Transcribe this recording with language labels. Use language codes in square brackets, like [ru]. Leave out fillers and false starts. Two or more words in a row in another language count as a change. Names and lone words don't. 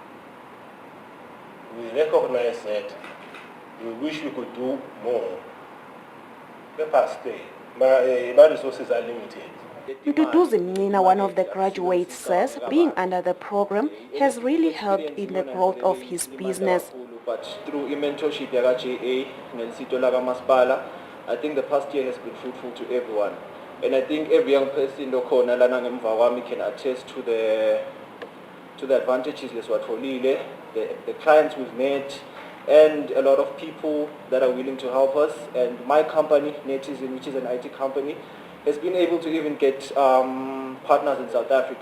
[en] We recognize that. We wish we could do more. Let us stay. My resources are limited. Mduduzi Mnina, one of the graduates, says being under the program has really helped in the growth of his business. But through mentorship [ss] yaka-JA ngelisito lakamasipala, [en] I think the past year has been fruitful to everyone. And I think every young person [ss] lokhona lana ngemva kwami [en] can attest to the advantages leswatfolile, the clients we've met, and a lot of people that are willing to help us. And my company, Netizen, which is an IT company, has been able to even get partners in South Africa.